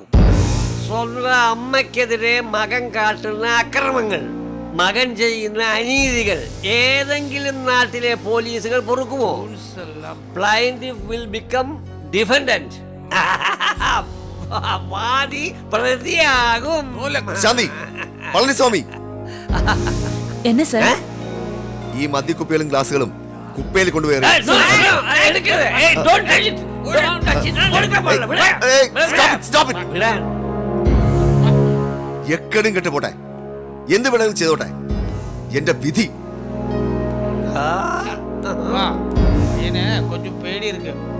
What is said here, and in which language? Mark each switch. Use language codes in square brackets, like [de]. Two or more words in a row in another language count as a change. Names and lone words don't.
[ml] സ്വന്തം അമ്മയ്ക്കെതിരെ മകൻ കാട്ടുന്ന അക്രമങ്ങൾ, മകൻ ചെയ്യുന്ന അനീതികൾ ഏതെങ്കിലും നാട്ടിലെ പോലീസുകൾ പൊറുക്കുമോ? [en] plaintiff will become defendant. [ml] വാദി പ്രതിയാകും. ശാന്തി, പളനിസ്വാമി, [ta] என்ன சார்? [ml] ഈ മദ്യക്കുപ്പികളും ഗ്ലാസുകളും കുപ്പയിൽ കൊണ്ടുപോയി എക്കടും കെട്ട് പോട്ടെ, എന്ത് വേണമെങ്കിലും ചെയ്തോട്ടെ, എന്റെ വിധി. [ta] கொஞ்சம் பேடி இருக்கு.